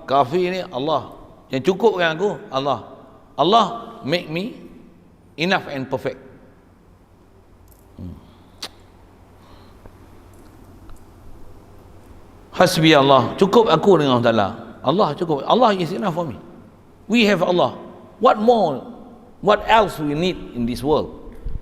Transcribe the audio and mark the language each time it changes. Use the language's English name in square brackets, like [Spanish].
[Arabic] Kafi ni [Indonesian] Allah yang cukupkan aku. [English] Allah make me enough and perfect. [Arabic] Hasbi Allah, [Indonesian] cukup aku dengan Allah Ta'ala. Allah cukup. [English] Allah is enough for me. We have Allah. What more? What else we need in this world?